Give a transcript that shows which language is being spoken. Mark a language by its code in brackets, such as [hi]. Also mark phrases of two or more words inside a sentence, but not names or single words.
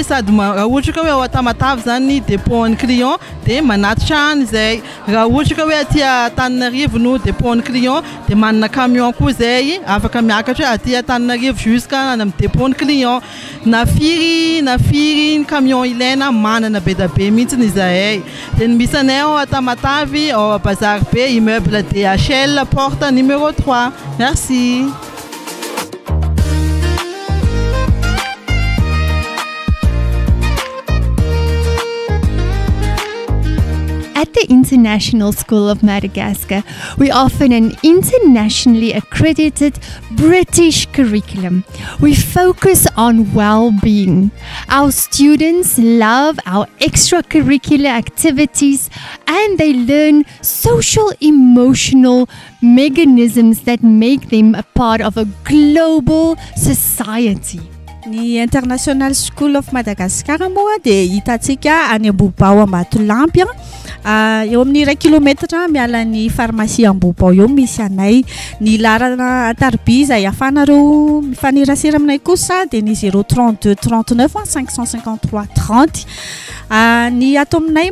[mg] sady raha ohatra ka hoe ao Tamatavy zany ny dépôt ny client de manatitra any zay raha ohatra ka hoe aty Antananarivo no dépôt ny client de manana camion koa zay afaka miakatra aty Antananarivo jusqu'à na dépôt ny client na firy ny camion ilaina manana be da be mihitsy izahay de misy anay ao Tamatavy [fr] au Bazar B immeuble DHL porte numéro 3. [mg] Merci. [en] At the International School of Madagascar, we offer an internationally accredited British curriculum. We focus on well-being. Our students love our extracurricular activities and they learn social emotional mechanisms that make them a part of a global society. [mg] Ny International School of Madagascar moa de hitatsika any Ambobao Ambatolampy eo amin'ny 1 kilomètre miala ny pharmacie Ambobao eo misy anay ny larana Tarby izay afanareo mifanirasira aminay kosa de ny 032 39 553 30 ny ato aminay